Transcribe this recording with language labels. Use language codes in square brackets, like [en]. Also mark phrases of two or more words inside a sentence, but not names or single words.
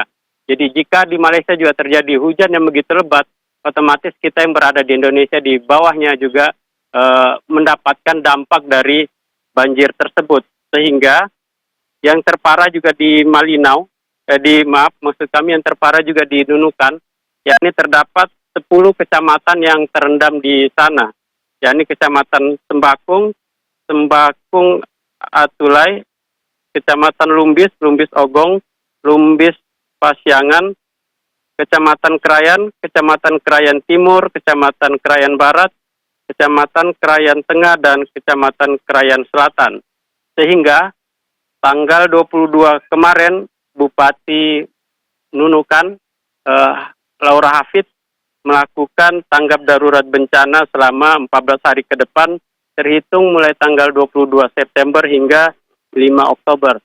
[id] Jadi jika di Malaysia juga terjadi hujan yang begitu lebat, otomatis kita yang berada di Indonesia di bawahnya juga mendapatkan dampak dari banjir tersebut. Sehingga yang terparah juga di Malinau, yang terparah juga di Nunukan, yakni terdapat 10 kecamatan yang terendam di sana, yakni Kecamatan Sembakung, Atulai, Kecamatan Lumbis, Lumbis Ogong, Lumbis Pasyangan, Kecamatan Krayan, Kecamatan Krayan Timur, Kecamatan Krayan Barat, Kecamatan Krayan Tengah, dan Kecamatan Krayan Selatan. Sehingga tanggal 22 kemarin, Bupati Nunukan, Laura Hafid, melakukan tanggap darurat bencana selama 14 hari ke depan, terhitung mulai tanggal 22 September hingga 5 Oktober.